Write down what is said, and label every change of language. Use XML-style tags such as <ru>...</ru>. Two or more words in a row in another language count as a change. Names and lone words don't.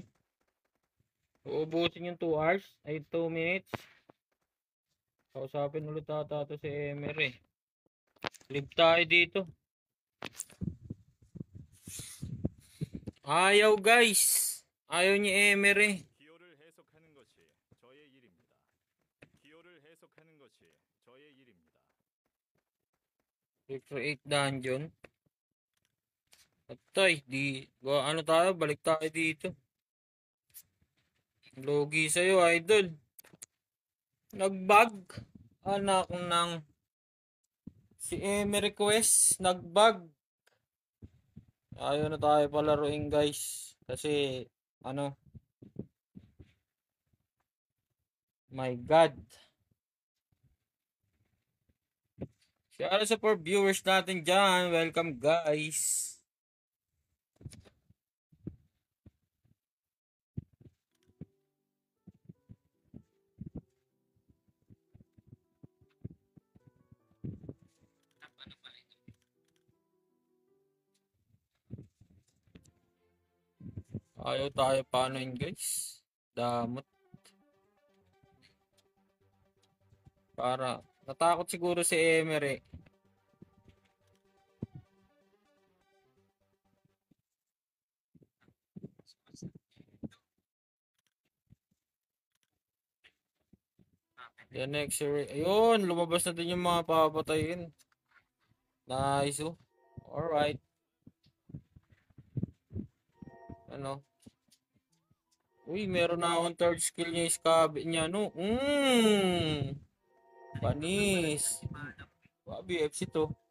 <tl>Uubusin yung 2 hours. Ay, 2 minutes. Kausapin ulit ata ito si Emer eh. Live tayo dito. Ayaw guys. Ayaw ni Emer eh.</tl> <ko>기호를 해석하는 것이 저의 일입니다. 기호를 해석하는 것이 저의 일입니다.</ko> <en>Recreate dungeon.</en> <tl>Atay, ano tayo? Balik tayo dito. Logi sa'yo, idol. Nagbag. Anak ng si Emery Quest. Nagbag. Ayaw na tayo palaruin guys. Kasi,</tl> <en>my God. Shout out</en> <tl>sa 4 viewers natin dyan.</tl> <en>Welcome guys.</en> <tl>Ano pala ito? Ayaw tayo paano yun guys. Damot. Para, natakot siguro si Emery.</tl> <en>The next year.</en> <tl>Ayun, lumabas na din yung mga papatayin.</tl> <en>Nice oh. Alright. Ano?</en> <tl>Uy, meron na akong</tl> <en>third skill</en> <tl>niya iskabi niya, no? Panis. BFC to.</tl>